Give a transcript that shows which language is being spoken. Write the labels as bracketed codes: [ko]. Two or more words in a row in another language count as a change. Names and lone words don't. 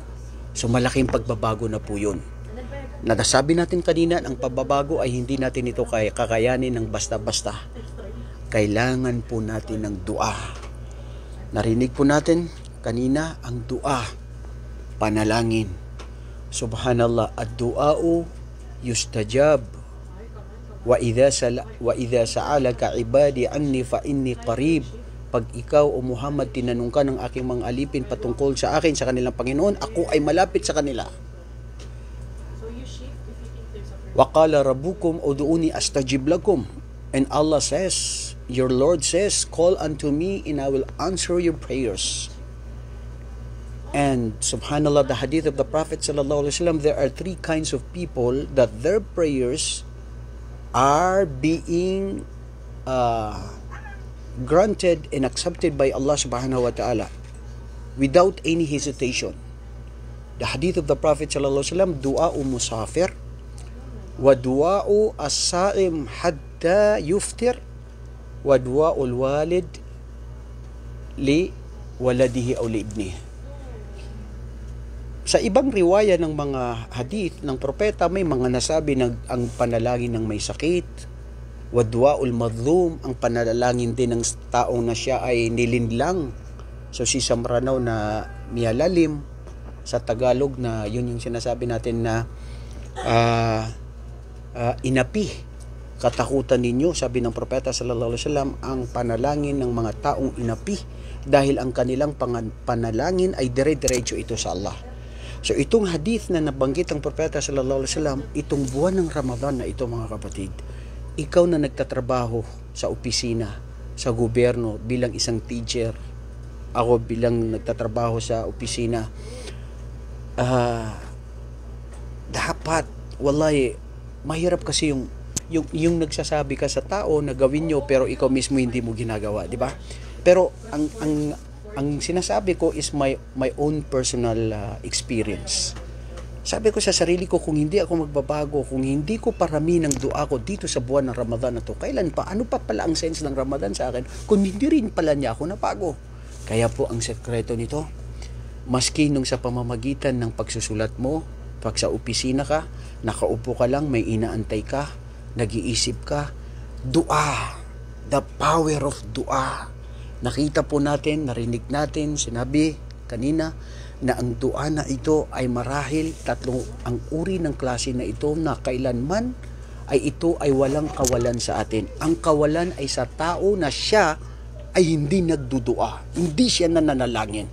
[tl] So malaking pagbabago na po yun. Nasabi natin kanina, ang pagbabago ay hindi natin ito kakayanin ng basta-basta. Kailangan po natin ng dua. Narinig po natin kanina ang dua, panalangin. [ar] سبحان الله، الدعاء يستجاب. وإذا سألك عبادي عني فإني قريب. [tl] Pag ikaw o Muhammad tinanong ka ng aking mga alipin patungkol sa akin, sa kanilang Panginoon, ako ay malapit sa kanila. [ar] وقال ربكم ادعوني أستجب لكم. [en] And Allah says, your Lord says, call unto me and I will answer your prayers. And subhanallah, the hadith of the Prophet [ar] صلى الله عليه وسلم, [en] there are 3 kinds of people that their prayers are being granted and accepted by Allah [ar] سبحانه وتعالى [en] without any hesitation. The hadith of the Prophet [ar] صلى الله عليه وسلم, دعاء المسافر ودعاء الصائم حتى يفطر ودعاء الوالد لولده أو لابنه. [tl] Sa ibang riwaya ng mga hadith ng propeta, may mga nasabi na ang panalangin ng may sakit, [ar] ودعاء المظلوم, [tl] ang panalangin din ng taong na siya ay nilinlang. So si Samranaw na niyalalim, sa Tagalog na yun yung sinasabi natin na inapi, katakutan ninyo, sabi ng propeta [ar] صلى الله عليه وسلم, [tl] ang panalangin ng mga taong inapi dahil ang kanilang panalangin ay dire-diretso ito sa Allah. So itong hadith na nabanggit ng propeta [ar] صلى الله عليه وسلم, [tl] itong buwan ng Ramadan na ito mga kapatid, ikaw na nagtatrabaho sa opisina, sa gobyerno bilang isang teacher, ako bilang nagtatrabaho sa opisina, dapat, wallahi, mahirap kasi yung nagsasabi ka sa tao na gawin nyo pero ikaw mismo hindi mo ginagawa, di ba? Pero ang sinasabi ko [en] is my own personal experience. [tl] Sabi ko sa sarili ko, kung hindi ako magbabago, kung hindi ko parami ng dua ko dito sa buwan ng Ramadan na to, kailan pa? Ano pa pala ang sense ng Ramadan sa akin kung hindi rin pala niya ako nabago? Kaya po ang sekreto nito, maski nung sa pamamagitan ng pagsusulat mo, pag sa opisina ka, nakaupo ka lang, may inaantay ka, nag-iisip ka, [en] dua, the power of dua. [tl] Nakita po natin, narinig natin, sinabi kanina, na ang dua na ito ay marahil tatlong ang uri ng klase na ito na kailanman ay ito ay walang kawalan sa atin. Ang kawalan ay sa tao na siya ay hindi nagdudua, hindi siya nananalangin.